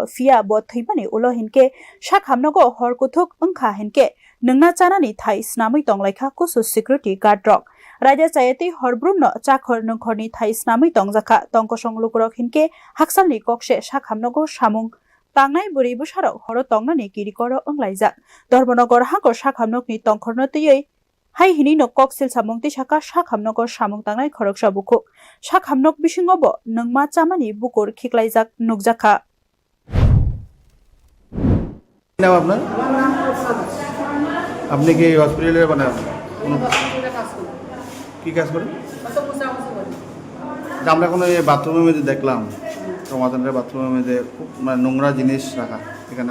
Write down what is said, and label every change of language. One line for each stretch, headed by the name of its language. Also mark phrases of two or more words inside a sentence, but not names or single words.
Kok Borok: fia bo thimani ulo hinke Shakhamnogo horkuthuk angkha hinke nungna chanani thai snamui tonglaikha kusu security guard rok raja chayati horbrumno chakhor nungkhorni thai snamui tongjaka tongkosong lukurok hinke haksalni kokse Shakhamnogo samung tangnai buri busarok horo tongnani kirikoro anglaijak Dharmanagar hangor Shakhamnokni tongkhorno tiyei hai hini no koksil samung tisaka Shakhamnogo samung tangnai khoroksa buku Shakhamnok bisingobo nungma chamani bukur khiklaijak nukjaka
Bangla: নাম আপনার আপনি কি হসপিটালে বানান কি কাজ করেন আমরা এখন এই বাথরুমের মধ্যে দেখলাম সমাধানের বাথরুমের মধ্যে খুব মানে নোংরা জিনিস রাখা এখানে